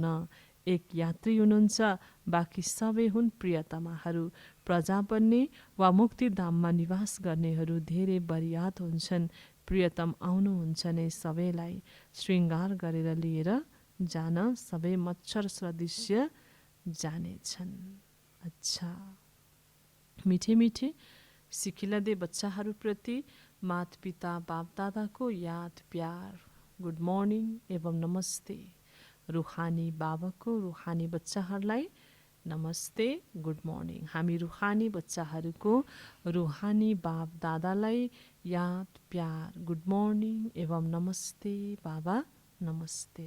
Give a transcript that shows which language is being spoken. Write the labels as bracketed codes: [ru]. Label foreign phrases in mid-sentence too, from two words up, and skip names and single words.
[ne] एक यात्री हुनुहुन्छ, बाँकी सबै हुन् प्रियतमाहरू। प्रजा बन्ने वा मुक्तिधाममा निवास गर्नेहरू धेरै बरियात हुन्छन्। प्रियतम आउनुहुन्छ नै सबैलाई श्रृङ्गार गरेर लिएर जान, सबै मच्छर सदृश्य जानेछन्। अच्छा, [hi] मिठे मिठे सिकिला दे [ne] बच्चाहरूप्रति माता पिता बाप दादाको याद प्यार, [en] good morning [ne] एवं नमस्ते। रुहानी बाबाको रुहानी बच्चाहरूलाई नमस्ते, [en] good morning. [ne] हामी रुहानी बच्चाहरूको रुहानी बाप दादालाई याद प्यार, [en] good morning [ne] एवं नमस्ते बाबा, नमस्ते।